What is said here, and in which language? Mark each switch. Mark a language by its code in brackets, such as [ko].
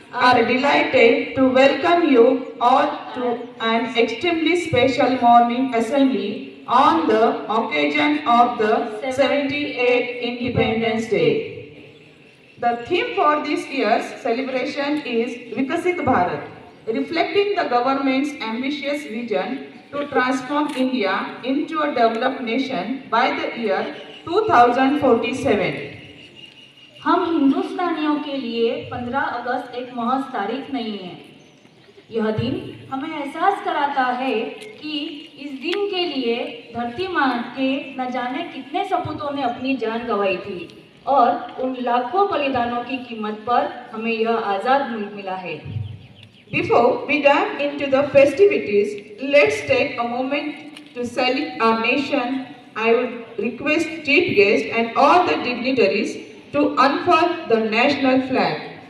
[en] are delighted to welcome you all to an extremely special morning assembly on the occasion of the 78th Independence Day. The theme for this year's celebration is Vikasit Bharat, reflecting the government's ambitious vision to transform India into a developed nation by the year 2047. [hi] हम हिंदुस्तानियों के लिए 15 अगस्त एक महज तारीख नहीं है। यह दिन हमें एहसास कराता है कि इस दिन के लिए धरती माँ के न जाने कितने सपूतों ने अपनी जान गंवाई थी और उन लाखों बलिदानों की कीमत पर हमें यह आज़ाद मुल्क मिला है। [en] Before we dive into the festivities, let's take a moment to salute our nation. I would request chief guests and all the dignitaries to unfurl the national flag.